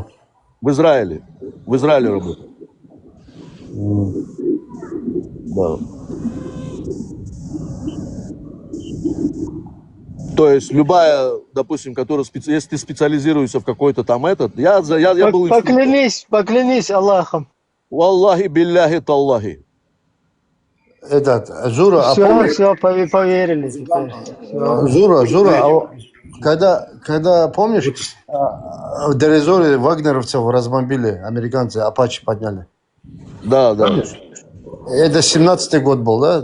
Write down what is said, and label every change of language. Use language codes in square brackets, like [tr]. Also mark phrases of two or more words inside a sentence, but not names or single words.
[ru] В Израиле работал. Да. То есть любая, допустим, если ты специализируешься в какой-то там я был... Поклянись Аллахом. [ar] والله بالله تالله. [ru] Зура, Все, поверили теперь. Зура, когда помнишь, в Дерезоре вагнеровцев разбомбили, американцы, Апачи подняли? Да. Это 17-й год был, да?